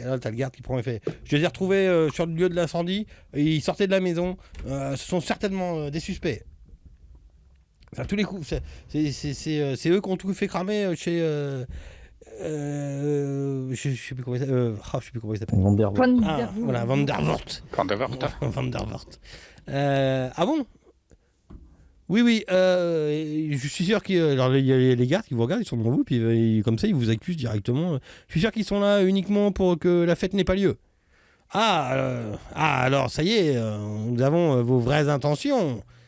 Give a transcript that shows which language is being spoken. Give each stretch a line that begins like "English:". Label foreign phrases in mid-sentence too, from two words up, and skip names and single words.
French: Alors t'as le garde qui prend et fait je les ai retrouvés sur le lieu de l'incendie, ils sortaient de la maison, ce sont certainement des suspects. Enfin, tous les coups, c'est eux qui ont tout fait cramer chez je sais plus comment il s'appelle. Je sais plus comment il s'appelle. Van der Waals. Ah, voilà, Van der Voort. Van der Waart. Van der Voort. Ah bon? Oui, je suis sûr qu'il y a les gardes qui vous regardent, ils sont devant vous, puis comme ça, ils vous accusent directement. Je suis sûr qu'ils sont là uniquement pour que la fête n'ait pas lieu. Alors, ça y est, nous avons vos vraies intentions.